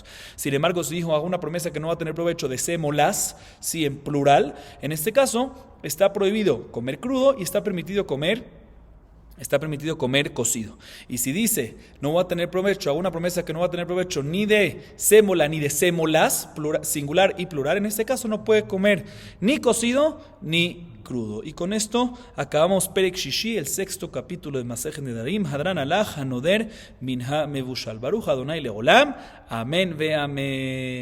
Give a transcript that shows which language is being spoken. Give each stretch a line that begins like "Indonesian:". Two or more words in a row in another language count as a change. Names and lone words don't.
Spanish: Sin embargo, si dijo, hago una promesa que no va a tener provecho de sémolas, sí en plural, en este caso está prohibido comer crudo y está permitido comer cocido. Y si dice, no va a tener provecho, hago una promesa que no va a tener provecho ni de sémola ni de sémolas, singular y plural, en este caso no puede comer ni cocido ni crudo. Y con esto acabamos
Hebrew: פרק שישי,
Spanish: el sexto capítulo de Masejet Nedarim,
Hebrew: הדרן עלך הנודר מן המבושל. ברוך ה' לעולם. אמן ואמן.